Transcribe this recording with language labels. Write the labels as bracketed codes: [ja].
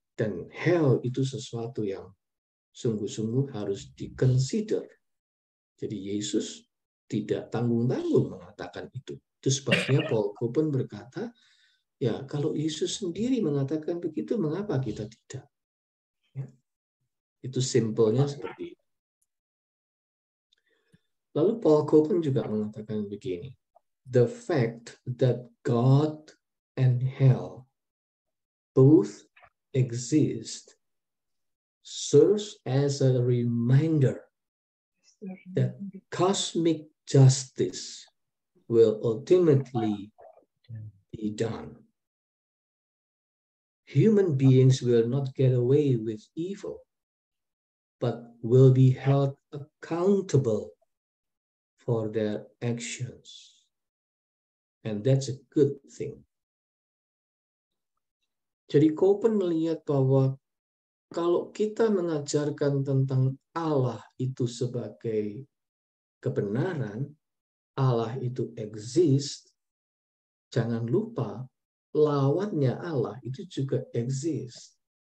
[id] Dan hell itu sesuatu yang sungguh-sungguh harus di-consider. Jadi Yesus tidak tanggung-tanggung mengatakan itu. Itu sebabnya Paul Coben berkata, ya kalau Yesus sendiri mengatakan begitu, mengapa kita tidak? Ya. Itu simpelnya seperti itu. Lalu Paul Coben juga mengatakan begini, [en] the fact that God and hell both exist serves as a reminder that cosmic justice will ultimately be done. Human beings will not get away with evil, but will be held accountable for their actions. And that's a good thing. [id] Jadi Coben melihat bahwa kalau kita mengajarkan tentang Allah itu sebagai kebenaran, Allah itu exist, jangan lupa lawannya Allah itu juga exist.